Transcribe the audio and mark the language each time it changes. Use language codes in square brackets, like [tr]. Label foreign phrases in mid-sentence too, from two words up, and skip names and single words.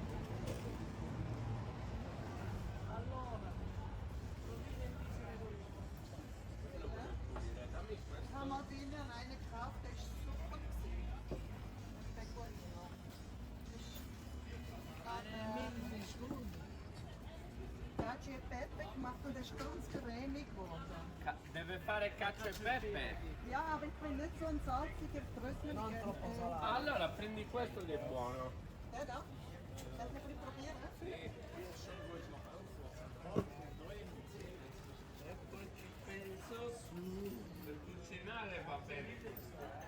[de] Haben wir denen eine gekauft, der ist super gewesen. Pecorino. Der hat hier Pepe gemacht und der ist ganz cremig geworden. [it] Deve fare cacio e pepe. [de] Ja, aber ich bin nicht so ein salziger Tröpfchen. [it] Allora prendi questo che è buono. [de] Der da? Darf ich ein bisschen probieren? [it] E poi ci penso su per cucinare va bene questo.